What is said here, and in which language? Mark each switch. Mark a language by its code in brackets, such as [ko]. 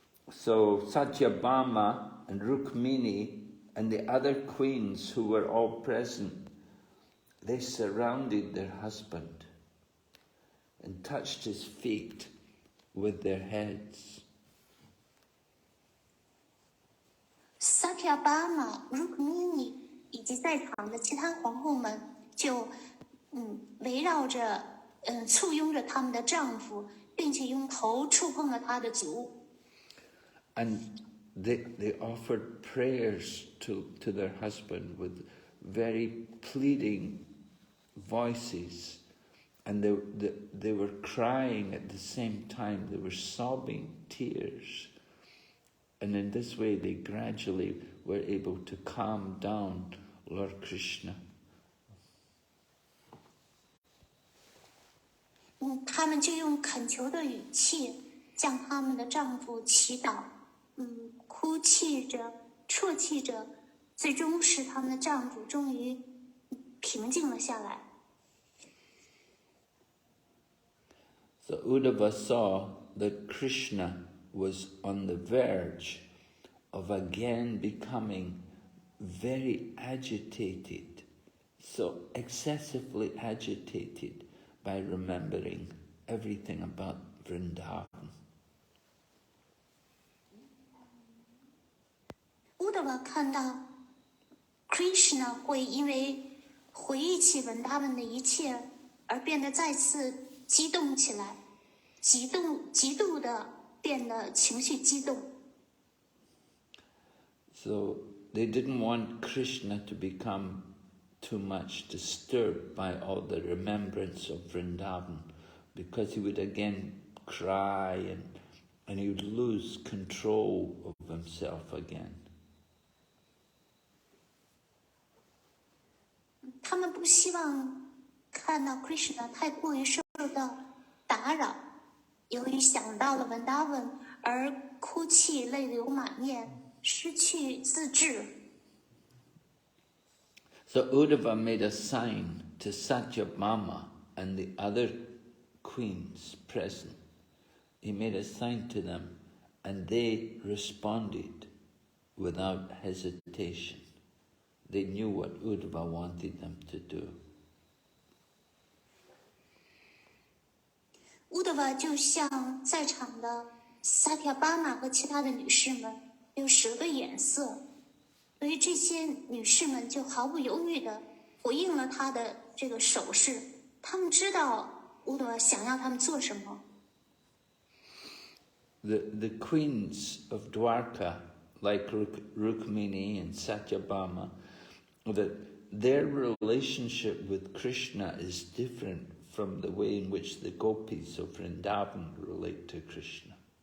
[en] So Satyabhama and Rukmini and the other queens who were all present, they surrounded their husband and touched his feet with their heads. [zh] Satyabhama, Rukmini 以及在场的其他皇后们就围绕着簇拥着他们的丈夫，并且用头触碰了他的足。 [en] And they offered prayers to their husband with very pleading voices, and they were crying at the same time. They were sobbing tears, and in this way they gradually were able to calm down Lord Krishna. [zh] 他们就用恳求的语气向他们的丈夫祈祷，哭泣着、啜泣着，最终使他们的丈夫终于平静了下来。 [en] So Uddhava saw that Krishna was on the verge of again becoming very agitated, so excessively agitated by remembering everything about Vrindavan. [zh] 乌德瓦看到 Krishna 会因为回忆起文达文的一切而变得再次激动起来，极度的变得情绪激动。 [en] So they didn't want Krishna to become too much disturbed by all the remembrance of Vrindavan, because he would again cry and he would lose control of himself again. [zh] 他们不希望看到 Krishna 太过于受到打扰，由于想到了文达文而哭泣泪流满面，失去自制。 [en] So Uddhava made a sign to Satyabhama and the other queens present. He made a sign to them, and they responded without hesitation. They knew what Uddhava wanted them to do. [zh] 乌德瓦就向在场的萨提亚巴玛和其他的女士们有10个眼色，所以这些女士们就毫不犹豫地回应了他的这个手势。他们知道乌德瓦想要他们做什么。 [en] The queens of Dwarka, like Rukmini and Satyabhama, that their relationship with Krishna is different from the way in which the gopis of Vrindavan relate to Krishna.